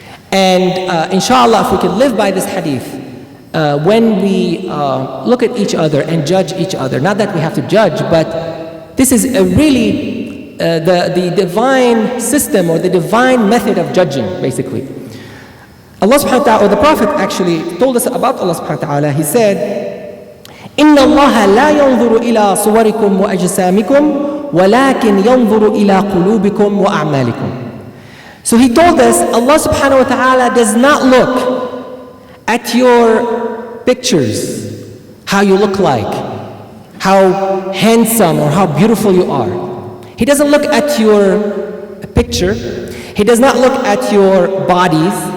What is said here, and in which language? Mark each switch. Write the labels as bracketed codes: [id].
[en] And inshallah, if we can live by this hadith, when we look at each other and judge each other, not that we have to judge, but this is a really the divine system or the divine method of judging, basically. Allah subhanahu wa ta'ala, or the Prophet actually told us about Allah subhanahu wa ta'ala. He said, [ar] إِنَّ اللَّهَ لَا يَنْظُرُ إِلَىٰ صُوَرِكُمْ وَأَجْسَامِكُمْ وَلَكِنْ يَنْظُرُ إِلَىٰ قُلُوبِكُمْ وَأَعْمَالِكُمْ. [en] So he told us, Allah subhanahu wa ta'ala does not look at your pictures, how you look like, how handsome or how beautiful you are. He doesn't look at your picture. He does not look at your bodies.